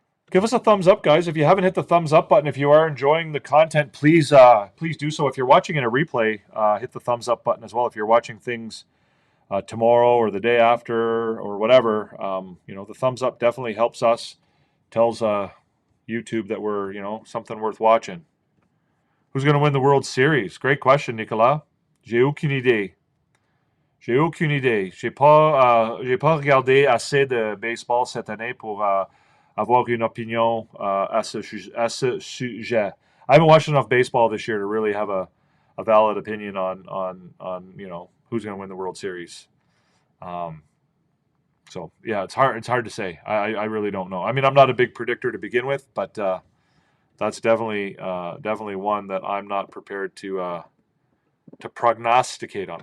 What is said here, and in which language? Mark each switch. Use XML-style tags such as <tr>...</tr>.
<en>Give us a thumbs up, guys. If you haven't hit the thumbs up button, if you are enjoying the content, please please do so. If you're watching in a replay, hit the thumbs up button as well. If you're watching things tomorrow or the day after or whatever, the thumbs up definitely helps us. Tells YouTube that we're, something worth watching. Who's going to win the World Series? Great question,</en> <fr>Nicolas. J'ai aucune idée. J'ai aucune idée. J'ai pas regardé assez de baseball cette année pour avoir une opinion à ce sujet.</fr> <en>I haven't watched enough baseball this year to really have a valid opinion on who's going to win the World Series. So yeah, it's hard to say. I really don't know. I mean, I'm not a big predictor to begin with, but that's definitely one that I'm not prepared to prognosticate on.</en>